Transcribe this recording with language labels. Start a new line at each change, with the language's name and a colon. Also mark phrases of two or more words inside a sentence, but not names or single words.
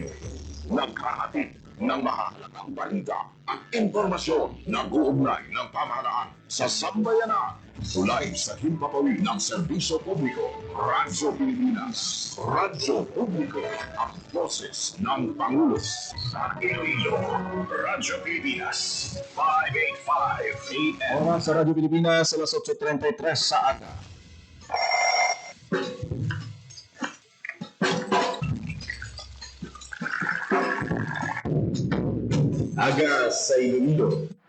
Filipino: Naghahatid ng mahalagang balita at impormasyon na guugnay ng pamahalaan sa sambayanan. Sulay sa himpapawid ng serbisyo publiko, Radyo Pilipinas. Radyo Publiko, ang boses ng Pangulo. Sa Iloilo, Radyo Pilipinas, 585 AM.
Hiligaynon: Oras sa Radyo Pilipinas, alas 8:33 sa aga. Aga sa Iloilo.